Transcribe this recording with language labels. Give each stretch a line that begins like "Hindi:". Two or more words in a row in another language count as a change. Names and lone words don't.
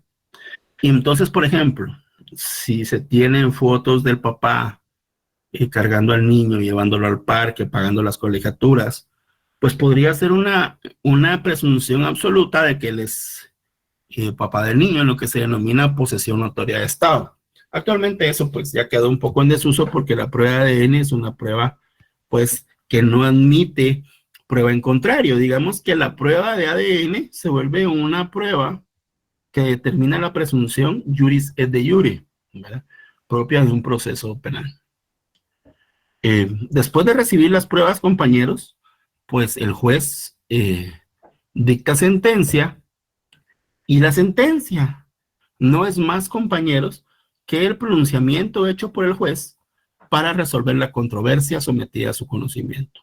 Spanish: Y entonces, por ejemplo, si se tienen fotos del papá cargando al niño, llevándolo al parque, pagando las colegiaturas, pues podría ser una presunción absoluta de que él es papá del niño, en lo que se denomina posesión notoria de Estado. Actualmente eso pues ya quedó un poco en desuso, porque la prueba de ADN es una prueba pues que no admite prueba en contrario. Digamos que la prueba de ADN se vuelve una prueba que determina la presunción
Latin: iuris et de jure,
Spanish: ¿verdad?, propia de un proceso penal. Después de recibir las pruebas, compañeros, pues el juez dicta sentencia Y la sentencia no es más, compañeros, que el pronunciamiento hecho por el juez para resolver la controversia sometida a su conocimiento.